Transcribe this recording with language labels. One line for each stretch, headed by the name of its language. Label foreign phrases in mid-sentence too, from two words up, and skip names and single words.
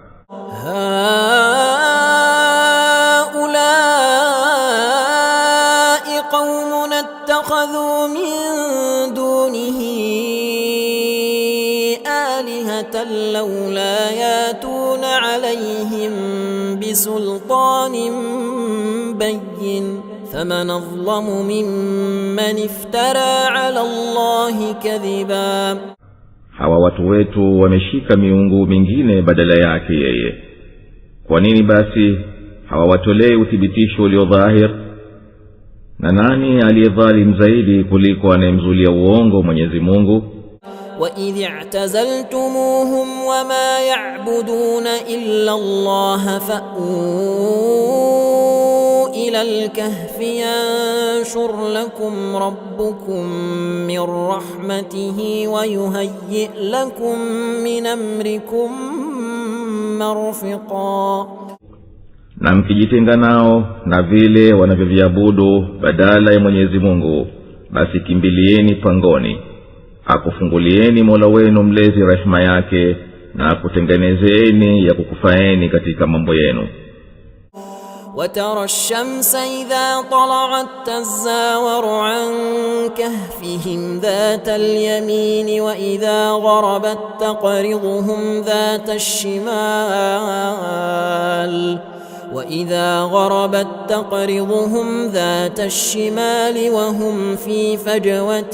Arabic: هؤلاء قومنا اتخذوا من دونه آلهة لولا يأتون عليهم بسلطان بين فمن أظلم ممن افترى على الله كذبا.
Swahili: Hawa watu wetu wameshika miungu mingine badala yake yeye. Kwa nini basi hawawatolei uthibitisho ulio dhahir? Na nani aliyedhalim zaidi kuliko anayemzulia uongo Mwenyezi Mungu?
Arabic: وَإِذِ اعْتَزَلْتُمُوهُمْ وَمَا يَعْبُدُونَ إِلَّا اللَّهَ فَأْوُوا إِلَى الْكَهْفِ يَنشُرْ لَكُمْ رَبُّكُمْ مِنْ رَحْمَتِهِ وَيُهَيِّئْ لَكُمْ مِنْ أَمْرِكُمْ مَرْفِقًا.
Swahili: Na mkijitenga nao na vile wanavyoviabudu badala ya Mwenyezi Mungu, basi kimbilieni pangoni, akufungulieni Mola wenu mlezi rehema yake, na akutengenezeni ya kukufaeni katika mambo yenu.
Arabic: وَتَرَى الشَّمْسَ إِذَا طَلَعَتْ تَزَاوَرُ عَنْ كَهْفِهِمْ ذَاتَ الْيَمِينِ وَإِذَا غَرَبَتْ تَقْرِضُهُمْ ذَاتَ الشِّمَالِ وَهُمْ فِي فَجْوَةٍ